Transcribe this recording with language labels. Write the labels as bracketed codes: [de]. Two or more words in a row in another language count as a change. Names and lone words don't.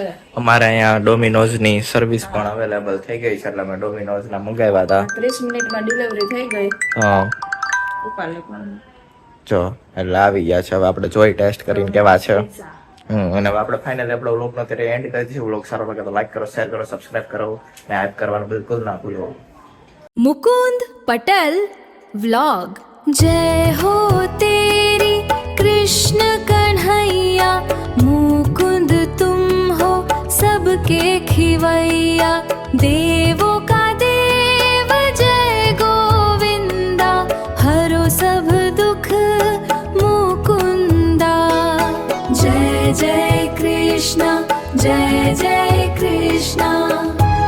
[gu] અમારે અહીંયા ડોમિનોઝ ની સર્વિસ પણ અવેલેબલ થઈ ગઈ છે એટલે અમે ડોમિનોઝ ના મંગાવ્યા હતા. 30 મિનિટમાં ડિલિવરી થઈ ગઈ. હા ઉપાડે પણ જો એટલે આવી ગયા છે. હવે આપણે જોઈ ટેસ્ટ કરીને કેવા છે. અને હવે આપણે ફાઇનલી આપણો વ્લોગ નો ત્યારે એન્ડ કરી દઈશું. વ્લોગ સારો લાગે તો લાઈક કરો, શેર કરો, સબસ્ક્રાઇબ કરો અને હાઈપ કરવાનું બિલકુલ ના ભૂલો. [hi] मुकुंद पटल व्लॉग जय हो तेरी कृष्ण कन्हैया मुकुंद तुम हो सबके खिवैया देवों का देव जय गोविंदा हरो सब दुख मुकुंदा जय जय कृष्ण जय जय कृष्ण